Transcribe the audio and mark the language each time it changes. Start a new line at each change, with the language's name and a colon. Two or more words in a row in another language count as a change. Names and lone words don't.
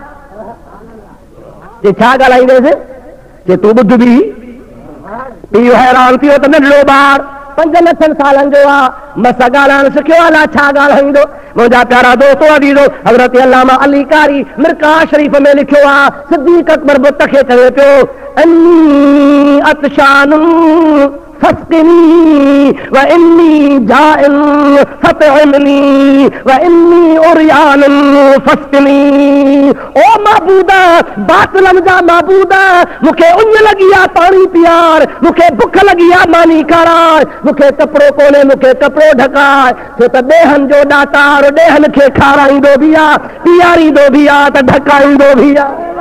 Sindhi: छा ॻाल्हाईंदेसि जे तूं ॿुध बि पीउ हैरान थियो त नंढड़ो ॿार 5-9 सालनि जो आहे मस ॻाल्हाइण सिखियो अलाह छा ॻाल्हाईंदो। मुंहिंजा प्यारा दोस्तो अज़ीज़ो हज़रत अल्लामा अली कारी मिरका शरीफ़ में लिखियो आहे सिद्दीक़ अकबर बुत खे चवे पियो
Arabic: إني عطشان فاسقني وإني جائع فأطعمني وإني عريان فاكسني.
Sindhi: ओ महबूदा बातलम जा महबूदा मूंखे उञ लॻी आहे पाणी पीआर मूंखे बुख लॻी आहे मानी खाराए मूंखे कपिड़ो कोन्हे मूंखे कपिड़ो ढकाए छो त ॾेहनि जो ॾातार ॾेहनि खे खाराईंदो बि आहे पीआरींदो बि आहे त ढकाईंदो बि आहे।